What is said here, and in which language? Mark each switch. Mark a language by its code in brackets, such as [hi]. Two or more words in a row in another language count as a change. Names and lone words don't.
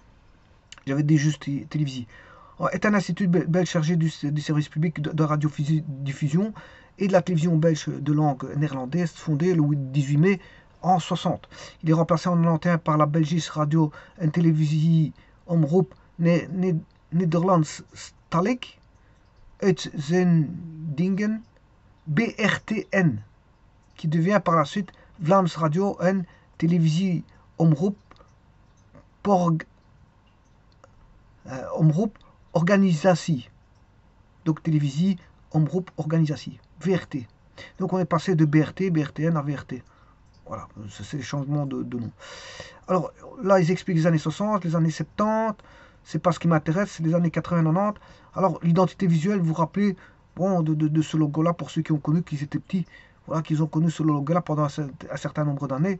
[fr] J'avais dit juste télévisie. Est un institut belge chargé du service public de radiodiffusion et de la télévision belge de langue néerlandaise, fondé le 18 mai en 60. Il est remplacé en 91 par la Belgische Radio en Televisie Omroep Nederlandstalig Uitzendingen BRTN, qui devient par la suite Vlaams Radio en Televisie Omroep Omroep Organisatie. Donc télévisie Omroep Organisatie. VRT. Donc on est passé de BRT, BRTN à VRT. Voilà, c'est le changement de nom. Alors là, ils expliquent les années 60, les années 70. C'est pas ce qui m'intéresse, c'est les années 80-90. Alors l'identité visuelle, vous vous rappelez bon, de ce logo-là, pour ceux qui ont connu, qu'ils étaient petits, voilà, qu'ils ont connu ce logo-là pendant un certain nombre d'années.